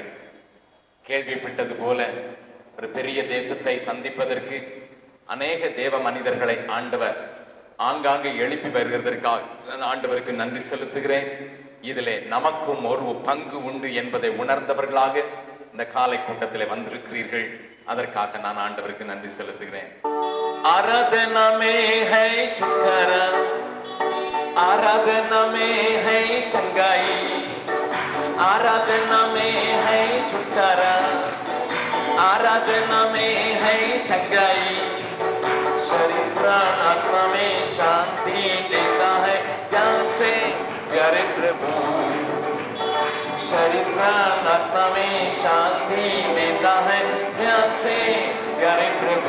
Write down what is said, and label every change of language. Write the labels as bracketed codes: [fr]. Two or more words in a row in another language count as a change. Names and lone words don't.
[ta] கேள்விப்பட்டது போல ஒரு பெரிய தேசத்தை சந்திப்பதற்கு அநேக தேவ மனிதர்களை ஆண்டவர் ஆங்காங்கே எழுப்பி வருகிறதற்காக ஆண்டவருக்கு நன்றி செலுத்துகிறேன். இதிலே நமக்கும் ஒரு பங்கு உண்டு என்பதை உணர்ந்தவர்களாக இந்த காலை கூட்டத்திலே வந்திருக்கிறீர்கள். அதற்காக நான் ஆண்டவருக்கு நன்றி செலுத்துகிறேன். [hi] ஆராதனா में है छुटकारा, आराधना में है चंगाई, आराधना में है छुटकारा, आराधना में है चंगाई, शरीर प्राण आत्मा में शांति देता है ज्ञान से प्यारे प्रभु, शरीर प्राण आत्मा में शांति देता है ज्ञान से प्यारे प्रभु।